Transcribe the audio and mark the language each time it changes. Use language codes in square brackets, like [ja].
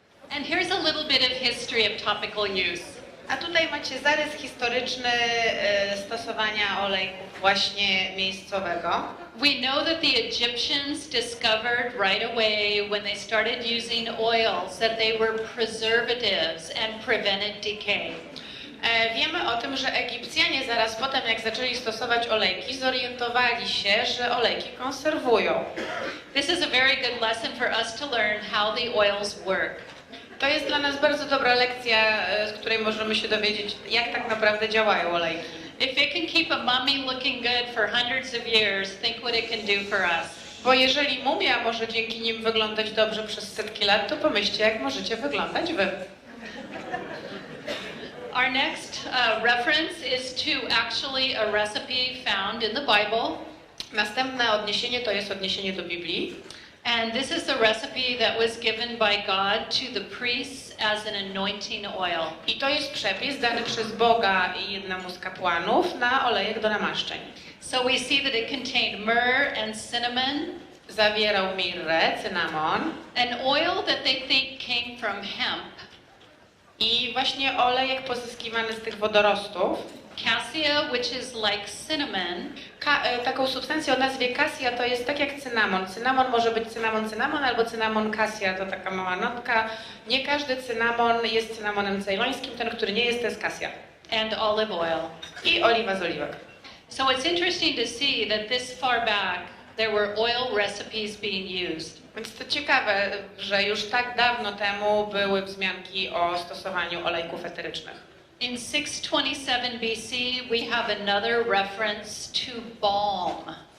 [en] And here's a little bit of history of topical use. [pl] A tutaj macie zarys historyczny stosowania olejków właśnie miejscowego. [en] We know that the Egyptians discovered right away when they started using oils that they were preservatives and prevented decay. [pl] Wiemy o tym, że Egipcjanie zaraz potem, jak zaczęli stosować olejki, zorientowali się, że olejki konserwują. [en] This is a very good lesson for us to learn how the oils work. [pl] To jest dla nas bardzo dobra lekcja, z której możemy się dowiedzieć, jak tak naprawdę działają olejki. [en] If it can keep a mummy looking good for hundreds of years, think what it can do for us. [pl] Bo jeżeli mumia może dzięki nim wyglądać dobrze przez setki lat, to pomyślcie, jak możecie wyglądać wy. [en] Our next reference is to actually a recipe found in the Bible. [pl] Następne odniesienie to jest odniesienie do Biblii. [en] And this is the recipe that was given by God to the priests as an anointing oil. [pl] I to jest przepis dany przez Boga i jednemu z kapłanów na olejek do namaszczeń. [en] So we see that it contained myrrh and cinnamon. [pl] Zawierał mirrę, cynamon. [en] An oil that they think came from hemp. [pl] I właśnie olejek pozyskiwany z tych wodorostów. [en] Cassia, which is like cinnamon. [pl] Taką substancję o nazwie cassia to jest tak jak cynamon. Cynamon może być cynamon albo cynamon cassia, to taka mała notka. Nie każdy cynamon jest cynamonem cejlońskim, ten, który nie jest, to jest cassia. [en] And olive oil. [pl] I oliwa z oliwek. [en] So it's interesting to see that this far back there were oil recipes being used. [pl] Więc to ciekawe, że już tak dawno temu były wzmianki o stosowaniu olejków eterycznych. [en] In 627 BC, we have another reference to balm.